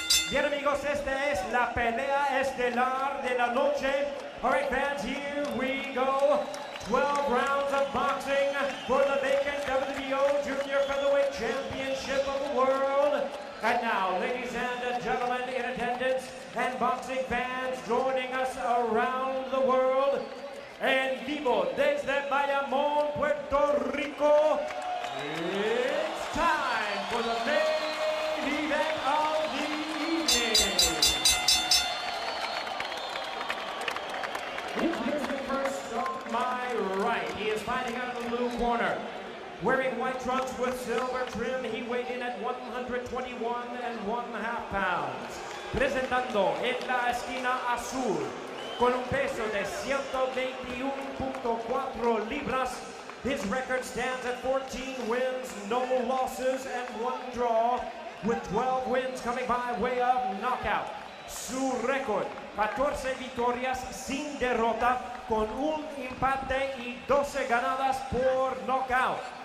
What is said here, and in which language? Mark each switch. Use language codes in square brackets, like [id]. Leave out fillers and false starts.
[es] Bien amigos, esta es la pelea estelar de la noche. [en] All right fans, here we go. 12 rounds of boxing for the vacant WBO Junior Featherweight Championship of the World. And now, ladies and gentlemen in attendance and boxing fans joining us around the world, [es] en vivo desde Bayamón, Puerto Rico, [en] it's time for the main event of the evening. Here's the first on my right. He is fighting out of the blue corner. Wearing white trunks with silver trim, he weighed in at 121.5 pounds. [es] Presentando en la esquina azul, con un peso de 121.4 libras, [en] his record stands at 14 wins, no losses, and 1 draw, with 12 wins coming by way of knockout. [es] Su récord, 14 victorias sin derrota, con un empate y 12 ganadas por knockout.